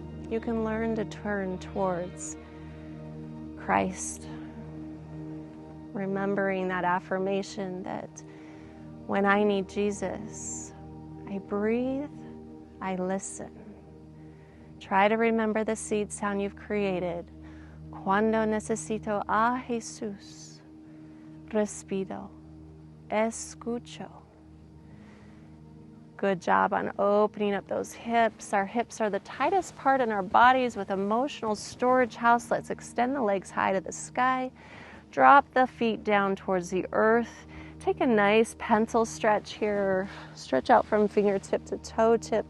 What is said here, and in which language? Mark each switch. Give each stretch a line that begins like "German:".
English: You can learn to turn towards Christ, remembering that affirmation that when I need Jesus, I breathe, I listen. Try to remember the seed sound you've created.
Spanish: Cuando necesito a Jesús, respiro, escucho.
English: Good job on opening up those hips. Our hips are the tightest part in our bodies with emotional storage house. Let's extend the legs high to the sky. Drop the feet down towards the earth. Take a nice pencil stretch here. Stretch out from fingertip to toe tip.